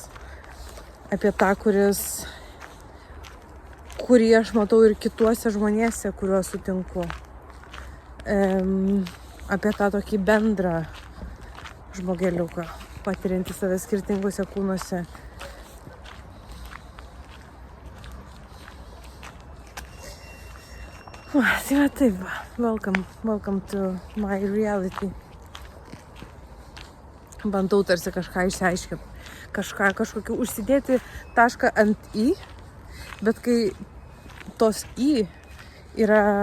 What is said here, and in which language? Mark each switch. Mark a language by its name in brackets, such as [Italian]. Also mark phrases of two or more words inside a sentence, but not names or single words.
[Lithuanian] Apie tą, kurį aš matau ir kituose žmonėse, kuriuos sutinku. Apie tą tokį bendrą žmogeliuką, patiriantį save skirtingose kūnuose. Tai va taip, [English] welcome to my reality. [Lithuanian] Bandau tarsi kažką išsiaiškinti, kažkokį užsidėti tašką ant i, bet kai tos i yra,